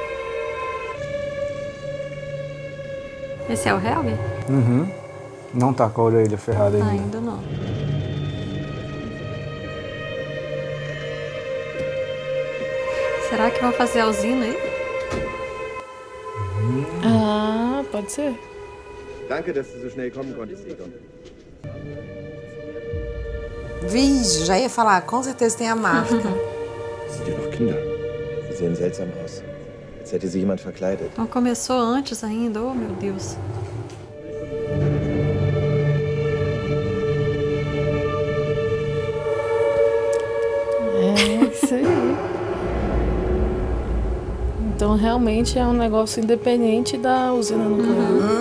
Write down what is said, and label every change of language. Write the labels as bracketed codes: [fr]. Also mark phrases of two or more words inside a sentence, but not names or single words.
[pt] Esse é o Helge? Uhum. Não tá com a orelha ferrada ainda. Ainda não. Será que vão fazer a usina aí? Ah, pode ser. [de] Danke, dass du so schnell kommen konntest, Egon. [pt] Vixe, já ia falar, com certeza tem a marca. [de] Sind ja noch Kinder. Sie sehen seltsam aus. Als hätte sie jemand verkleidet. [pt] Então começou antes ainda, oh meu Deus. É isso aí. Então realmente é um negócio independente da usina nuclear.